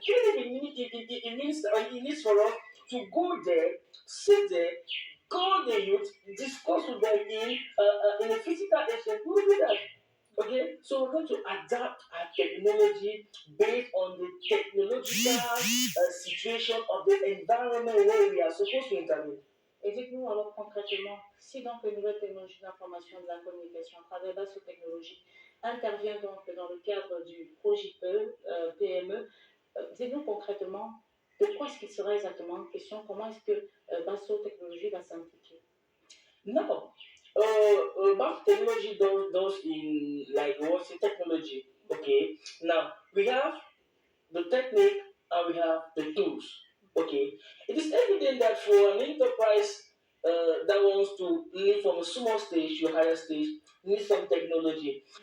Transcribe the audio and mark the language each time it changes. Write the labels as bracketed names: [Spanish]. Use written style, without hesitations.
[English] Even it needs for us to go there, sit there, call the youth, discuss with them in a physical exchange. We will do that. Okay, so we're going to adapt our technology based on the technological situation of the environment where we are supposed to intervene. [French] Et dites-nous alors concrètement, si donc les nouvelles technologies d'information et de la communication à travers Basso Technologies intervient donc dans le cadre du projet PME, dites-nous concrètement de quoi est-ce qu'il sera exactement question, comment est-ce que Basso Technologies va s'impliquer? [English] Now, about technology does in like what's the technology? Okay, now we have the technique and we have the tools. Okay, it is evident that for an enterprise that wants to live from a small stage to a higher stage, needs some technology.